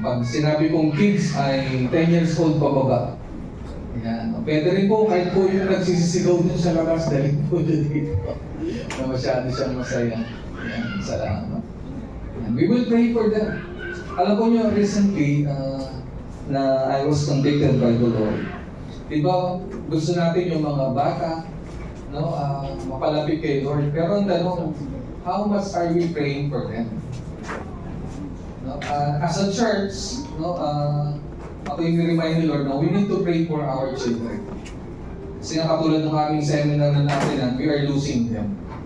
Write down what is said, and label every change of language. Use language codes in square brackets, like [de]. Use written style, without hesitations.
[tl] Pag sinabi kong kids ay 10 years old pababa. Ayan. Pwede rin po, kahit po yung nagsisisigaw din sa labas, dahil po dito na masyado siyang masaya. Ayan. Salamat. Ayan. [en] We will pray for them. [tl] Alam po nyo, recently, na [en] I was convicted by the Lord. [tl] Diba, gusto natin yung mga bata, mapalapit kay Lord. Pero ang tanong, [en] how much are we praying for them? As a church, [tl] ako yung remind ni Lord na [en] we need to pray for our children. [tl] Kasi nga katulad ng aming seminar na natin, [en] we are losing them.